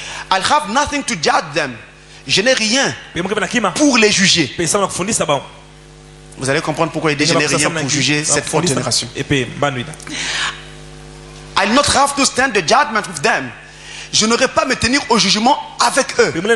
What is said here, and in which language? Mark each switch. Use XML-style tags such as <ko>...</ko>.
<en>I'll have nothing to judge them.</en> <fr>Je n'ai rien pour les juger. Vous allez comprendre pourquoi il dit je n'ai rien pour juger cette autre génération.</fr> <en>I'll not have to stand the judgment with them.</en> <fr>Je n'aurai pas à me tenir au jugement avec eux.</fr>